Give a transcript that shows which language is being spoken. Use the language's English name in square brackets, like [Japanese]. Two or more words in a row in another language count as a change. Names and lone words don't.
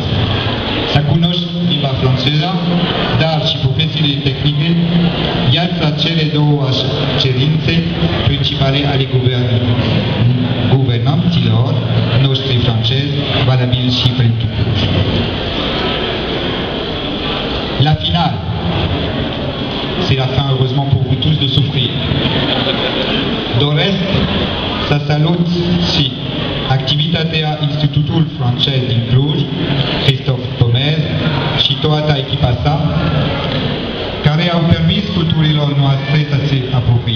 [Romanian] Să cunoști limba franceză, dar și profesiile tehnice, iată cele două cerințe principale ale guvernanților noștri francezi, valabili și pentru Cluj. [French] La finale, c'est la fin heureusement pour vous tous de souffrir. [Romanian] Doresc să salut și activitatea Institutul francez din Cluj, Christophe Pomez și toată echipa sa, care au permis culturilor noastre să se apropie.